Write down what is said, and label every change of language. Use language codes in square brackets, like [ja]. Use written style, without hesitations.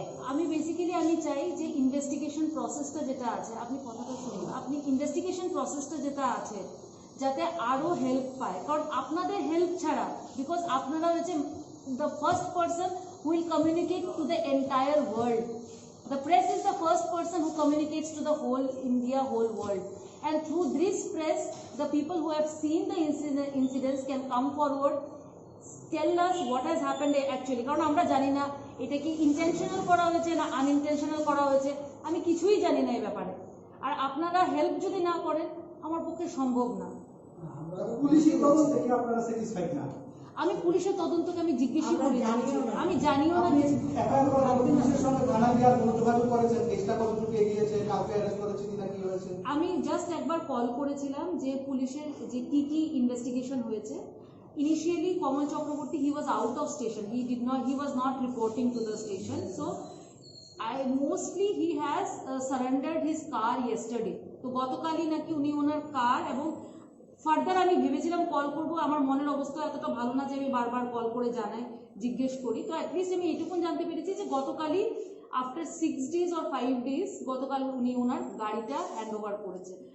[bn] আমি বেসিক্যালি আমি চাই যে ইনভেস্টিগেশন প্রসেসটা যেটা আছে, আপনি কথাটা শুনুন, আপনি ইনভেস্টিগেশন প্রসেসটা যেটা আছে যাতে আরো হেল্প পায়, কারণ আপনাদের হেল্প ছাড়া, বিকজ আপনারা হচ্ছে [en] The first person who will communicate to the entire world. The press is the first person who communicates to the whole India, whole world. And through this press, the people who have seen the incidents can come forward, tell us what has happened actually. [bn] কারণ আমরা জানি না এটা কি intentional করা হয়েছে না আনইন্টেনশনাল করা হয়েছে, আমি কিছুই জানি না এই ব্যাপারে। আর আপনারা হেল্প যদি না করেন আমার পক্ষে সম্ভব না। পুলিশের তদন্ত থেকে আপনারা স্যাটিসফাইড না? আমি পুলিশের তদন্তকে আমি জিজ্ঞেসই করি, আমি জানিও না কিছু। পুলিশের সঙ্গে থানা গিয়ে কোনো যোগাযোগ করেছেন? কেসটা কতটুকু এগিয়েছে? কাউকে অ্যারেস্ট করেছে কিনা, কি হয়েছে? আমি জাস্ট একবার কল করেছিলাম যে পুলিশের যে কি ইনভেস্টিগেশন হয়েছে। [en] Initially, Kamal Chakraborty, he was out of station. He was not reporting to the station. So, mostly he has surrendered his car yesterday. [bn] তো গতকালই নাকি উনি ওনার কার, এবং ফার্দার আমি ভেবেছিলাম কল করব, আমার মনের অবস্থা এতটা ভালো না যে আমি বারবার কল করে জানাই, জিজ্ঞেস করি। তো অ্যাটলিস্ট আমি এইটুকুন জানতে পেরেছি যে গতকালই [en] আফটার 6 days or 5 days [bn] গতকাল উনি ওনার গাড়িটা হ্যান্ড ওভার করেছে।